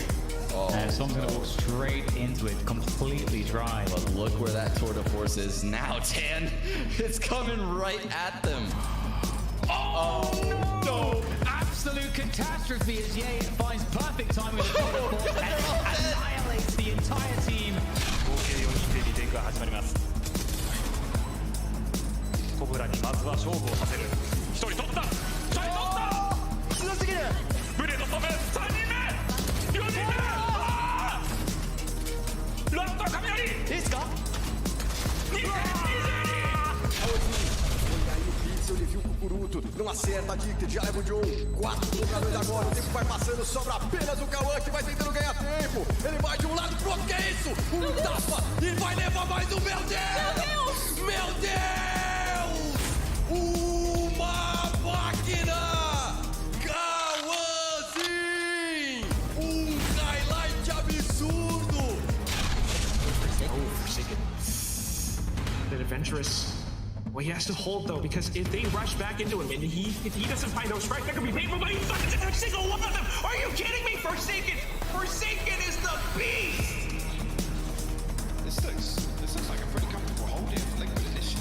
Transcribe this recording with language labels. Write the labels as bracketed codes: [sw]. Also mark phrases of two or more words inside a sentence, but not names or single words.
[en] And someone's going to walk straight into it, completely dry. But look where that tour de force is now, Tan. It's coming right at them. Oh, no! Absolute catastrophe as Ye finds perfect time with the tour de force and annihilates the entire team. [ja] 始まります。コブラにまずは勝負をさせる。一人取った。強すぎる。ブレード止め。3人目。4人目。ランド雷。いいですか [pt] ele viu o Cucuruto, não acerta a dica, já leva o John. 4 jogadores agora, o tempo vai passando, sobra apenas o Cauã que vai tentando ganhar tempo. Ele vai de um lado pro outro, que é isso? Um tapa e vai levar mais um, meu Deus! Meu Deus! Uma máquina! Cauãzinho! Highlight absurdo! [en] Bit adventurous. Well, he has to hold though, because if they rush back into him and if he doesn't find those strikes, that could be painful. But he fucking every single one of them. Are you kidding me? Forsaken is the beast. This looks like a pretty comfortable hold here for Liquid initially.